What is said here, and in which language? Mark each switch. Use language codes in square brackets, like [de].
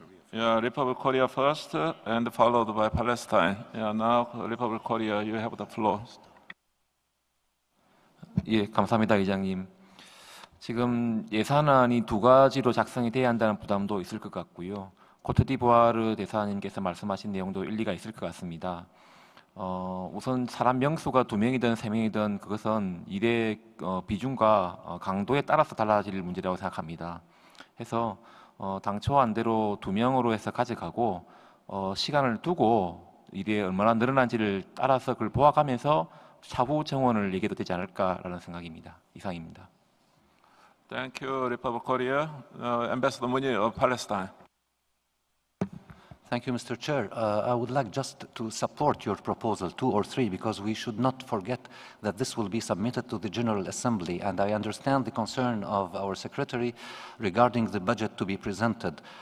[en] Yeah, Republic of Korea first, and followed by Palestine. Yeah, now Republic of Korea, you have the floor. [ko] 예, 감사합니다, 의장님. 지금 예산안이 두 가지로 작성이 돼야 한다는 부담도 있을 것 같고요. 코트디부아르 대사님께서 말씀하신 내용도 일리가 있을 것 같습니다. 우선 사람 명수가 2명이든 3명이든 그것은 일의 비중과 강도에 따라서 달라질 문제라고 생각합니다. 해서 당초 안대로 2명으로 해서 가져가고 시간을 두고 일이 얼마나 늘어난지를 따라서 그걸 보아가면서 차후 정원을 얘기해도 되지 않을까라는 생각입니다. 이상입니다. [en] Thank you, Republic of Korea. Ambassador Munir of Palestine. Thank you, Mr. Chair. I would like just to support your proposal, 2 or 3, because we should not forget that this will be submitted to the General Assembly, and I understand the concern of our Secretary regarding the budget to be presented.